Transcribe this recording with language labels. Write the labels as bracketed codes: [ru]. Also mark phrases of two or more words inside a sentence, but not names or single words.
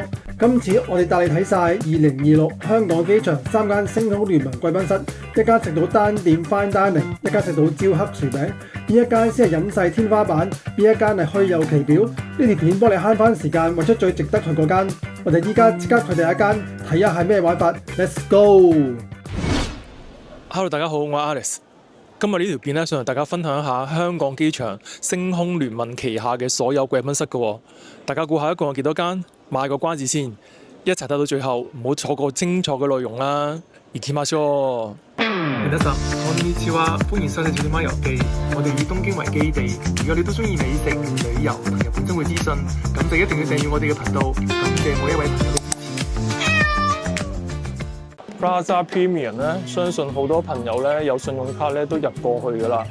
[yue] 今次我哋帶你睇晒2026香港機場3間星空聯盟貴賓室，一間食到單點 [en] fine dining， [yue] 一間食到焦黑薯餅，呢一間先係隱世天花板，呢一間係虛有其表。呢條片幫你慳翻時間，揾出最值得去嗰間。我哋依家即刻去第一間睇下係咩玩法 ， [en] Let's go！ [yue] Hello，大家好，我係 Alex。今日呢條片咧，想同大家分享一下香港機場星空聯盟旗下嘅所有貴賓室嘅。大家估下一共有幾多間？賣個關子先，一齊睇到最後，唔好錯過精彩嘅內容啦！ [ja] 行きましょう。皆さん、こんにちは， [yue] 歡迎收睇《小點灣遊記》。我哋以東京為基地，如果你都中意美食、旅遊同日本生活資訊，咁就一定要訂閱我哋嘅頻道。感謝每一位朋友嘅支持。 Plaza Premium 咧，相信好多朋友咧有信用卡咧都入過去噶啦。